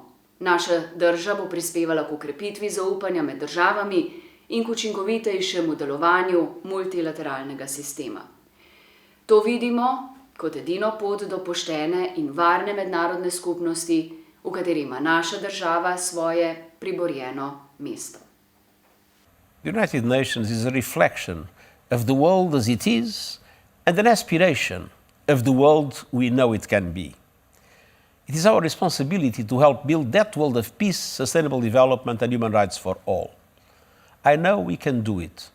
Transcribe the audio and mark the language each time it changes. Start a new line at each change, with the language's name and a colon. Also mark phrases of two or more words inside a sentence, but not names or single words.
Slovenian: Naša drža bo prispevala k okrepitvi zaupanja med državami in k učinkovitejšemu delovanju multilateralnega sistema. To vidimo kot edino pot do poštene in varne mednarodne skupnosti, v kateri ima naša država svoje priborjeno mesto.
English: The United Nations is a reflection of the world as it is and an aspiration of the world we know it can be. It is our responsibility to help build that world of peace, sustainable development and human rights for all. I know we can do it.